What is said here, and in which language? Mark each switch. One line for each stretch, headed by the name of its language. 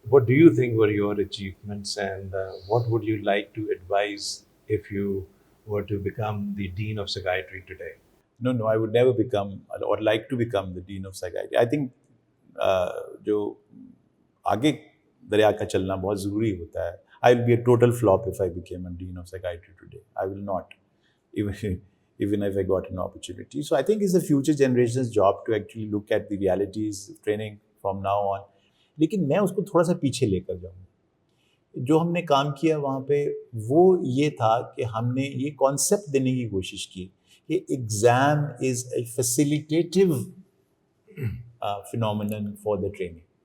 English: What do you think were your achievements, and what would you like to advise if you were to become the dean of psychiatry today? No, I would never become or like to become the dean of psychiatry. I think
Urdu: جو آگے دریا کا چلنا بہت ضروری ہوتا ہے.
English: I will be a total flop if I became a dean of psychiatry today. I will not, even if I got an opportunity. So I think it's the future generation's job to actually look at the realities of training from now on.
Urdu: لیکن میں اس کو تھوڑا سا پیچھے لے کر جاؤں. جو ہم نے کام کیا وہاں پہ وہ یہ تھا کہ ہم نے یہ کانسیپٹ دینے کی کوشش کی کہ
English: Exam is a facilitative phenomenon for the training.